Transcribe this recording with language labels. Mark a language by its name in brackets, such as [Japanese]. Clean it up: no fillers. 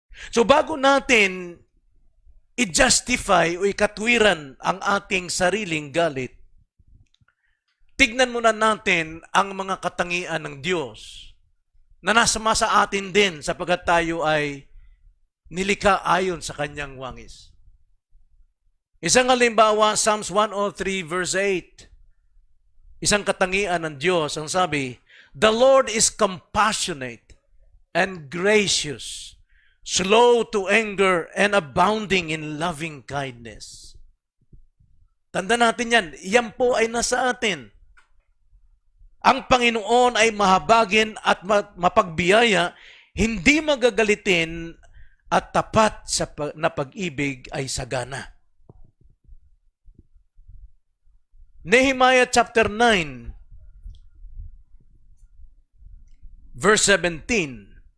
[Filipino] So bago natin i-justify o ikatwiran ang ating sariling galit, tignan muna natin ang mga katangian ng Diyos na nasama sa atin din sapagkat tayo ay nilikha ayon sa kanyang wangis. Isang halimbawa, Psalms 103 verse 8. Isang katangian ng Diyos, ang sabi, [English] "The Lord is compassionate and gracious, slow to anger and abounding in loving kindness." [Filipino] Tanda natin yan. Yan po ay nasa atin. Ang Panginoon ay mahabagin at mapagbiyaya, hindi magagalitin at tapat na pag-ibig ay sagana. [English] Nehemiah chapter 9, verse 17.